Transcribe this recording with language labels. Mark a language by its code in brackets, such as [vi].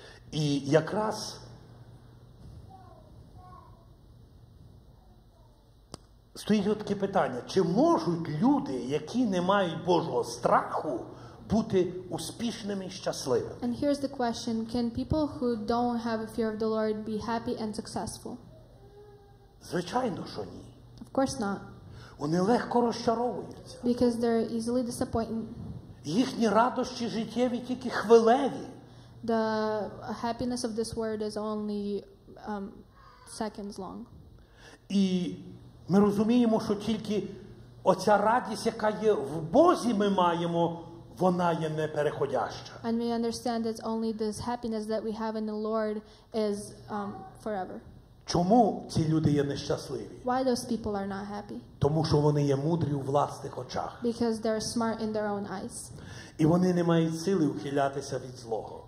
[uk] І якраз стоїть таке питання, чи можуть люди, які не мають Божого страху, бути успішними і щасливими? [en] And here's the question, can people who don't have a fear of the Lord be happy and successful? [uk] Звичайно, що ні. [en] Of course not. [uk] Вони легко розчаровуються. [en] Because they're easily disappointed. [uk] Їхні радощі життєві тільки хвилеві. [en] The happiness of this world is only seconds long. [uk] І Ми розуміємо, що тільки оця радість, яка є в Бозі, ми маємо, вона є непереходяща. [en] And we understand that only this happiness that we have in the Lord is forever. [uk] Чому ці люди є нещасливі? [en] Why those people are not happy? [uk] Тому що вони є мудрі у власних очах. [en] Because they're smart in their own eyes. [uk] І вони не мають сили ухилятися від злого.